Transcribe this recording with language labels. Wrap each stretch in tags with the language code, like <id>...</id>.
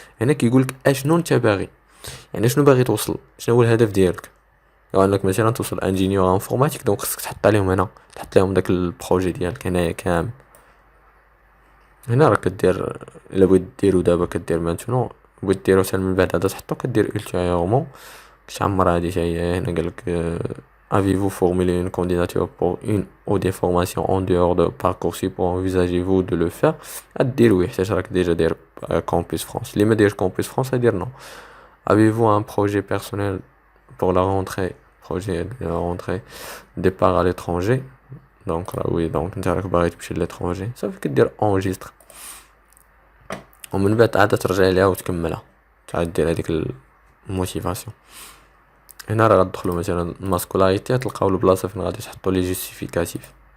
<ar>هنا كيقولك اشنو انت باغي، يعني شنو باغي توصل، شنو هو الهدف ديالك. لو انك مثلا توصل انجينيور انفورماتيك، دونك خصك تحط عليهم هنا، تحط لهم داك البروجي ديالك هنايا كامل. هنا راه كدير الا بغيت ديرو دابا كدير مانتونون، بغيت ديرو حتى من بعد هذا تحطو كدير ultérieurement. كتعمر هادي حتى هي. هنا قالك</ar> <fr>avez-vous formulé une candidature pour une ou des formations en dehors de Parcoursup ou envisagez-vous de le faire.</fr> <ar>دير وي حيت راك ديجا داير كامبيس فرانس. اللي ما دايرش كامبيس فرانس دير نو.</ar> <fr>avez-vous un projet personnel pour la rentrée, projet de la rentrée, départ à l'étranger.</fr> <ar>دونك راه وي، دونك انت راك باغي تمشي للترونجي، صافي كدير اونجستر، ومن بعد عاد ترجع ليها وتكملها، تعاد دير هذيك الموتيفاسيون. هنا راه غتدخلوا مثلا الماسكولاريتي، تلقاو البلاصه فين غادي تحطوا لي جوستيفيكاتيف.</ar>